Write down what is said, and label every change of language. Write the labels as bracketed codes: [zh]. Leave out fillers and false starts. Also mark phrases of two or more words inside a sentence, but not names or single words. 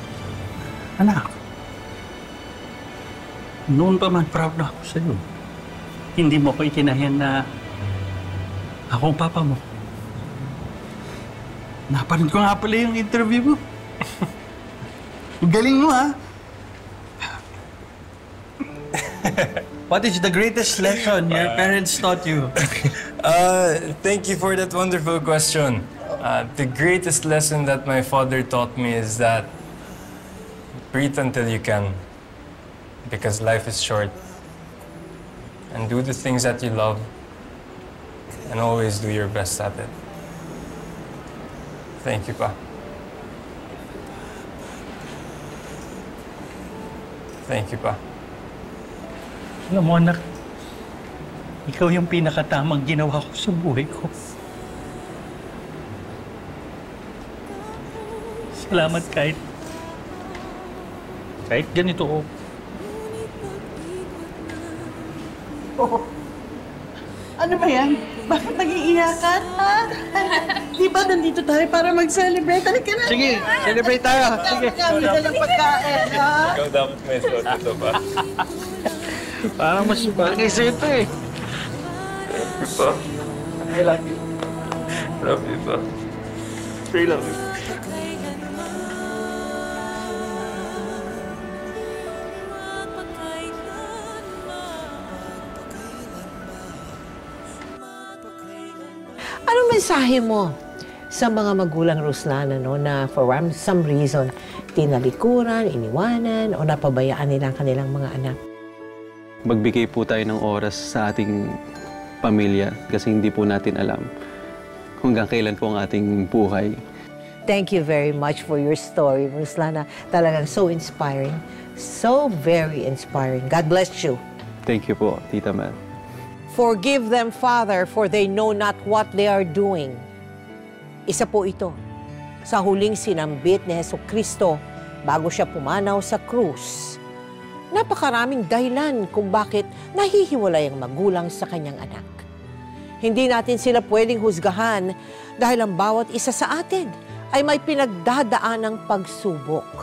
[tl] Anak, noon pa man proud na ako sa'yo. Hindi mo ko ikinahiyan na ako ang papa mo. Napanood ko nga pala yung interview mo. Galing mo, ha? [en] What is the greatest lesson your parents taught you? Thank you for that wonderful question. The greatest lesson that my father taught me is that breathe until you can, because life is short. And do the things that you love, and always do your best at it. Thank you, Pa. Thank you, Pa. [tl] Alam mo, anak, ikaw yung pinakatamang ginawa ko sa buhay ko. Salamat kahit ganito ko. Oh. Ano ba yan? Bakit nag-iiyakan, ha? Di ba nandito tayo para mag-celebrate? Halika na. Sige, celebrate tayo. Sige. Kami na ng pagkain, ha? Ikaw dapat may suot ito, Pa. Parang mas bagay sa ito eh. [en] Love you, Pa. I love you. Love you, Pa. I love you. [tl] Anong mensahe mo sa mga magulang, [en] Ruslana, no, na for some reason, [tl] tinalikuran, iniwanan, o napabayaan nila ang kanilang mga anak? Magbigay po tayo ng oras sa ating pamilya kasi hindi po natin alam hanggang kailan po ang ating buhay. [en] Thank you very much for your story, Ruslana. Talagang so inspiring. So very inspiring. God bless you. Thank you [tl] po, Tita Mel. [en] Forgive them, Father, for they know not what they are doing. [tl] Isa po ito sa huling sinambit ni Jesucristo bago siya pumanaw sa krus. Napakaraming dahilan kung bakit nahihiwalay ang magulang sa kanyang anak. Hindi natin sila pwedeng husgahan dahil ang bawat isa sa atin ay may pinagdadaan ng pagsubok.